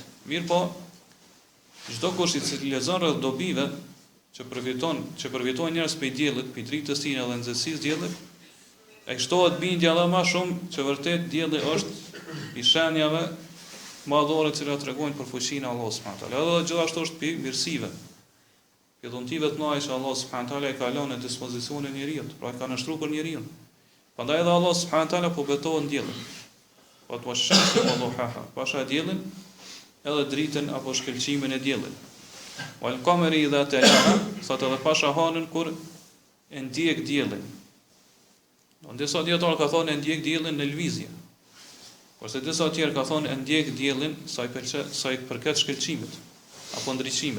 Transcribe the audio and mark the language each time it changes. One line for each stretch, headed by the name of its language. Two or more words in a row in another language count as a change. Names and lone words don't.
Albanian: Mirë po, çdo kush i cili lexon rreth dobive që përfitojnë njerëz prej diellit, prej dritës së tij edhe nxehtësisë diellit, ai shtohet bindja edhe më shumë që vërtet dielli është i shenjave madhore që tregojnë për fuqinë e Allahut
Arabic: سبحانه وتعالى.
Albanian: Edhe gjithashtu është pi mirësive. Pi dhuntive të mëdha që Allah
Arabic: سبحانه وتعالى
Albanian: i ka lënë në dispozicionin e njeriut, pra ka nështruar për njeriu. Prandaj edhe Allah
Arabic: سبحانه وتعالى
Albanian: po betohet diellit. Po të
Arabic: والشمس وضحاها.
Albanian: Pasha diellin edhe dritën apo shkëlqimin e diellit.
Arabic: والقمر إذا تلاها,
Albanian: sot edhe pasha hanën kur e ndjek diellin. Do disa dietar ka thonë e ndjek diellin në lvizje. Kurse disa tjerë ka thonë e ndjek diellin sa i përket shkëlqimit apo ndriçimit.